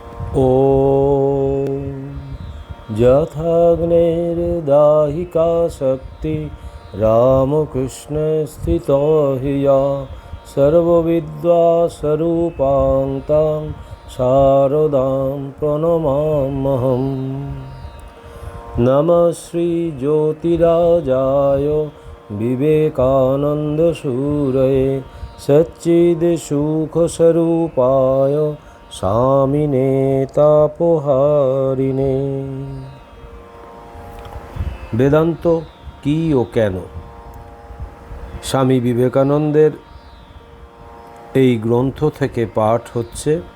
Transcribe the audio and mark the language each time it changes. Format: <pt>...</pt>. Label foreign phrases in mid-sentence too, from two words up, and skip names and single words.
<sa>ॐ यथाग्नेर्दाहिका शक्ति रामकृष्णस्थितो हि या सर्वविद्यास्वरूपां तां शारदां प्रणमाम्यहम्। नमः श्रीज्योतिराजाय विवेकानन्दसूरये सच्चिदसुखस्वरूपाय স্বামিনে তাপহারিণে।</sa> <bn>বেদান্ত কি ও কেন? স্বামী বিবেকানন্দের এই গ্রন্থ থেকে পাঠ হচ্ছে।</bn>